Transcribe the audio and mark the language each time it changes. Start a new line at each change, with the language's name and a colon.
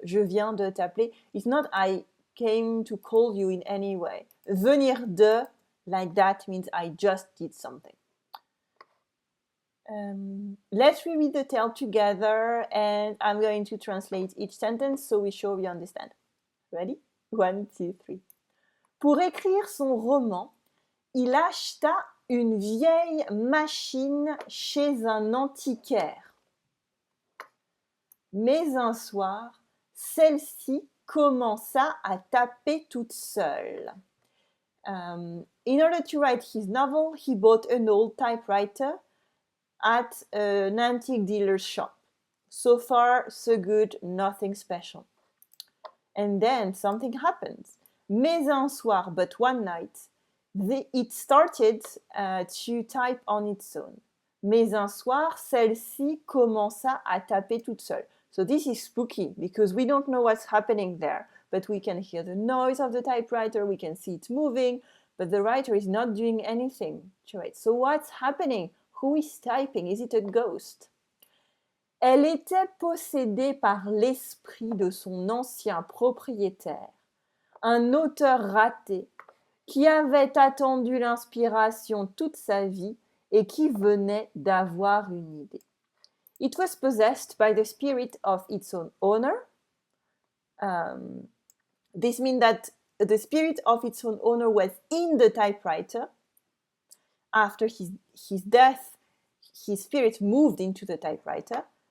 French: Je viens de t'appeler.
English: It's not I came to call you in any way. Venir de, like that, means I just did something. Let's reread the tale together and I'm going to translate each sentence so we sure we understand. Ready? 1, 2, 3.
French: Pour écrire son roman, il acheta une vieille machine chez un antiquaire. Mais un soir, celle-ci commença à taper toute seule.
English: In order to write his novel, he bought an old typewriter at an antique dealer's shop. So far, so good, nothing special. And then something happens.
French: Mais un soir,
English: but one night, it started to type on its own.
French: Mais un soir, celle-ci commença à taper toute seule.
English: So this is spooky because we don't know what's happening there. but we can hear the noise of the typewriter, we can see it moving, but the writer is not doing anything to it. So what's happening? Who is typing? Is it a ghost?
French: Elle était possédée par l'esprit de son ancien propriétaire, un auteur raté qui avait attendu l'inspiration toute sa vie et qui venait d'avoir une idée.
English: It was possessed by the spirit of its own owner. This means that the spirit of its own owner was in the typewriter. After his death, his spirit moved into the typewriter.